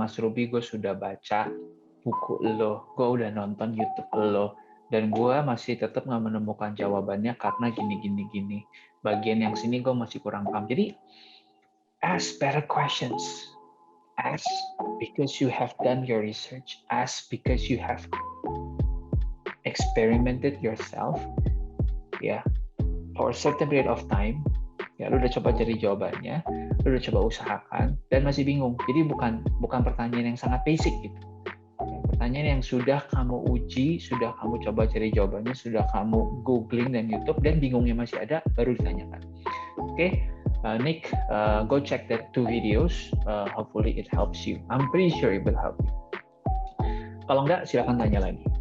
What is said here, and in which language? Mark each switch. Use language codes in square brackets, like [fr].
[id] Mas Ruby, gue sudah baca buku lo, gue udah nonton YouTube lo, dan gue masih tetap nggak menemukan jawabannya karena gini. Bagian yang sini gue masih kurang paham. [en] Jadi, ask better questions. Ask because you have done your research. Ask because you have experimented yourself, ya, for a certain period of time. [id] Ya, lu udah coba cari jawabannya, lu udah coba usahakan, dan masih bingung. Jadi bukan pertanyaan yang sangat basic gitu. Pertanyaan yang sudah kamu uji, sudah kamu coba cari jawabannya, sudah kamu googling dan YouTube, dan bingungnya masih ada, baru ditanyakan. [en] Oke? Nick, go check that 2 videos. Hopefully it helps you. I'm pretty sure it will help you. [id] Kalau enggak, silakan tanya lagi.